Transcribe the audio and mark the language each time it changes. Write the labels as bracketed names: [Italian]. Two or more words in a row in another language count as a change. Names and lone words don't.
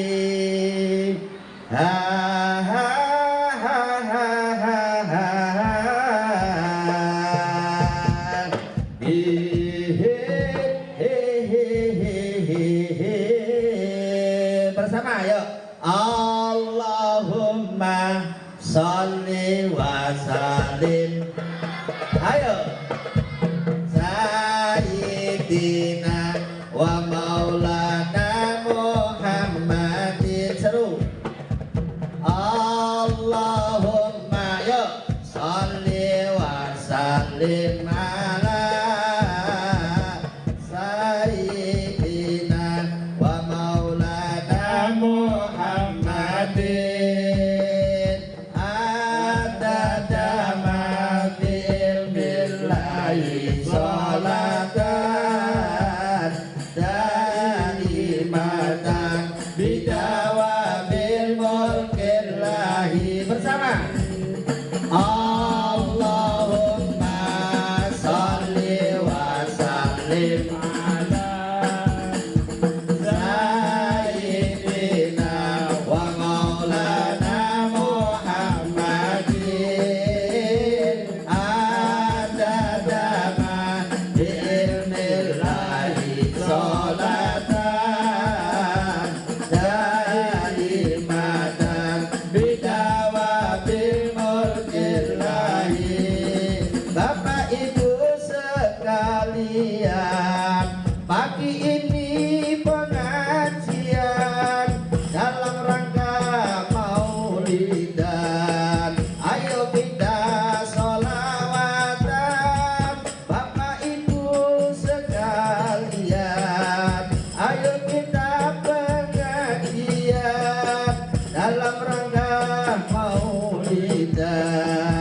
[Indonesian] Ha ha ha ha ha ha ha. Hi hi hi hi hi hi. Bersama yuk. [Arabic] اللهم صل وسلم. [Indonesian] Ayo. [Arabic] سيدنا ومولانا محمد. Seru. اللهم yuk صل وسلم على سيدنا ومولانا محمد. عدد ما في علم الله صلاة دائمة بدوام ملك الله. Bersama. اللهم صل وسلم على سيدنا ومولانا محمد. عدد ما بعلم الله صلاة دائمة بدوام ملك الله. [Indonesian] Bapak Ibu sekalian, pagi ini pengajian dalam rangka maulidan. Ayo kita sholawatan. Bapak Ibu sekalian, ayo kita pengajian dalam rangka maulidan.